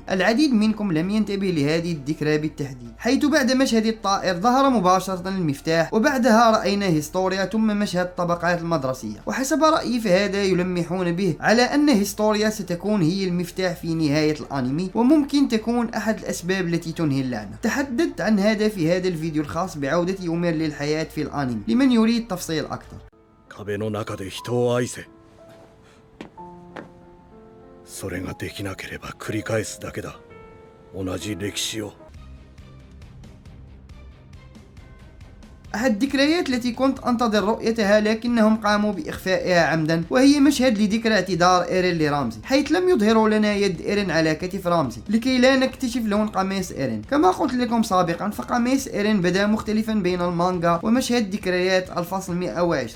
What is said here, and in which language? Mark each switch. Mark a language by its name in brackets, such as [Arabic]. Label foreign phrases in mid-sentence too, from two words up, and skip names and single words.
[Arabic] العديد منكم لم ينتبه لهذه الذكرى بالتحديد، حيث بعد مشهد الطائر ظهر مباشرة المفتاح وبعدها رأينا هيستوريا ثم مشهد الطبقات المدرسية، وحسب رأيي فهذا يلمحون به على أن هيستوريا ستكون هي المفتاح في نهاية الأنمي وممكن تكون أحد الأسباب التي تنهي اللعنة. تحدثت عن هذا في هذا الفيديو الخاص بعودة يومير للحياة في الأنمي لمن يريد تفصيل أكثر. [Japanese] 壁の中で人を愛せ。それができなければ繰り返すだけだ。同じ歴史を。 [Arabic] أحد الذكريات التي كنت أنتظر رؤيتها لكنهم قاموا بإخفائها عمدا، وهي مشهد لذكرى اعتذار إيرين لرامزي، حيث لم يظهروا لنا يد إيرين على كتف رامزي لكي لا نكتشف لون قميص إيرين. كما قلت لكم سابقا فقميص إيرين بدا مختلفا بين المانجا ومشهد ذكريات الفصل 120.